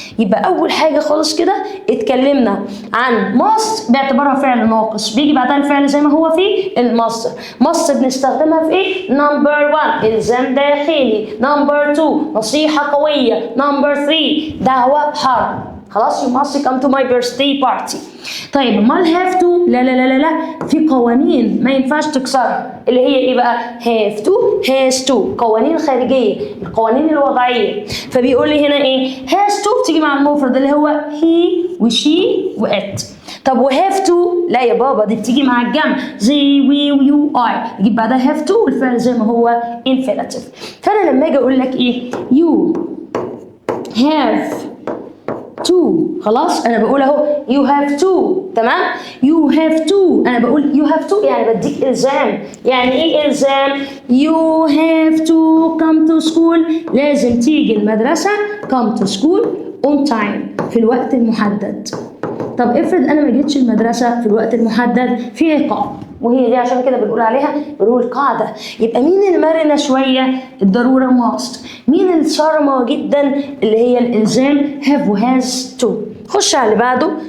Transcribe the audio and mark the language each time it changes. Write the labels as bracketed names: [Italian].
[Arabic] يبقى اول حاجه خالص كده اتكلمنا عن must باعتبارها فعل ناقص بيجي بعدها الفعل زي ما هو في المصدر. must بنستخدمها في ايه؟ نمبر 1 الزام داخلي، نمبر 2 نصيحه قويه، نمبر 3 دعوه حرب. [English] خلاص you must come to my birthday party. [Arabic] طيب امال have to؟ لا لا لا لا، في قوانين ما ينفعش تكسرها، اللي هي ايه بقى؟ have to، has to، قوانين خارجيه، القوانين الوضعيه. فبيقول لي هنا ايه؟ has to بتيجي مع المفرد اللي هو he وشي وات. طب و have to؟ لا يا بابا، دي بتيجي مع الجمع زي we ويو I، يجيب بعدها have to والفعل زي ما هو infinitive. فانا لما اجي اقول لك ايه؟ [English] you have to، [Arabic] خلاص انا بقول اهو you have to. تمام؟ [English] you have to، [Arabic] انا بقول you have to يعني بديك الزام. يعني ايه الزام؟ [English] you have to come to school، [Arabic] لازم تيجي المدرسة [English] come to school on time [Arabic] في الوقت المحدد. طب افرض انا ما جيتش المدرسة في الوقت المحدد، في عقاب، وهي دي عشان كده بنقول عليها رول قاعدة. يبقى مين المرنة شوية؟ الضرورة must. مين الصارمة جدا؟ اللي هي الإلزام have و has to. خش على اللي بعده